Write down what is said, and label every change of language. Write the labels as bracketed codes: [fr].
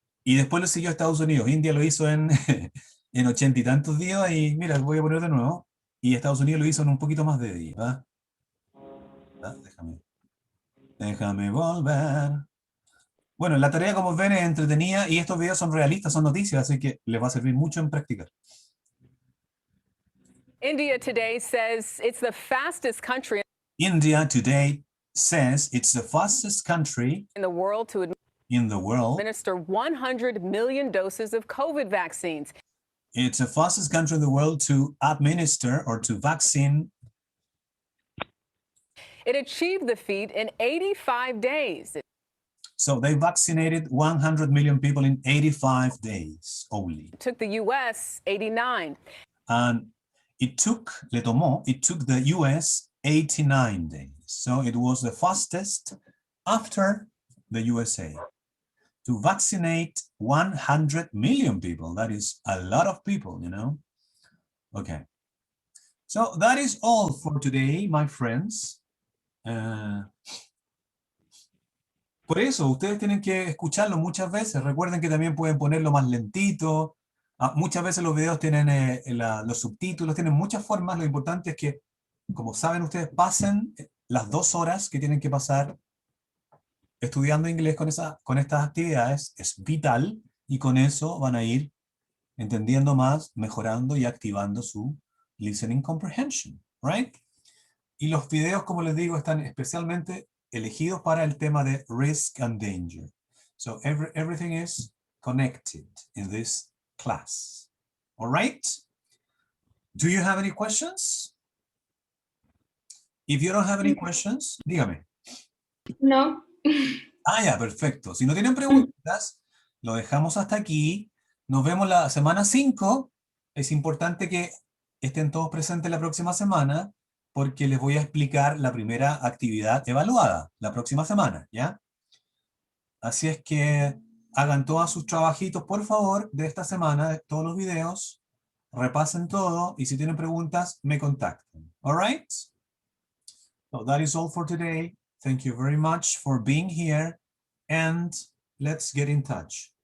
[es] Y después lo siguió Estados Unidos. India lo hizo en 80 y tantos días y mira, voy a poner de nuevo. Y Estados Unidos lo hizo en un poquito más de días. ¿Va? Déjame volver. Bueno, la tarea, como ven, es entretenida y estos videos son realistas, son noticias, así que les va a servir mucho en practicar. [en] India today says it's the fastest country India today says it's the fastest country in the world to administer 100 million doses of COVID vaccines. It's the fastest country in the world to administer or to vaccine. It achieved the feat in 85 days. So they vaccinated 100 million people in 85 days only. It took the U.S. 89. And it took the U.S. 89 days. So it was the fastest after the USA to vaccinate 100 million people. That is a lot of people, you know? Okay. So that is all for today, my friends. [es] Por eso, ustedes tienen que escucharlo muchas veces. Recuerden que también pueden ponerlo más lentito. Muchas veces los videos tienen los subtítulos, tienen muchas formas. Lo importante es que, como saben ustedes, pasen las 2 horas que tienen que pasar estudiando inglés con estas actividades es vital y con eso van a ir entendiendo más, mejorando y activando su [en] listening comprehension, right? [es] Y los videos, como les digo, están especialmente elegidos para el tema de [en] risk and danger. So everything is connected in this class. All right? Do you have any questions? If you don't have any questions, [es] dígame. No. Ah, ya, perfecto. Si no tienen preguntas, lo dejamos hasta aquí. Nos vemos la semana 5. Es importante que estén todos presentes la próxima semana porque les voy a explicar la primera actividad evaluada la próxima semana, ¿ya? Así es que hagan todos sus trabajitos, por favor, de esta semana, de todos los videos. Repasen todo y si tienen preguntas, me contacten. [en] All right? So that is all for today. Thank you very much for being here and let's get in touch.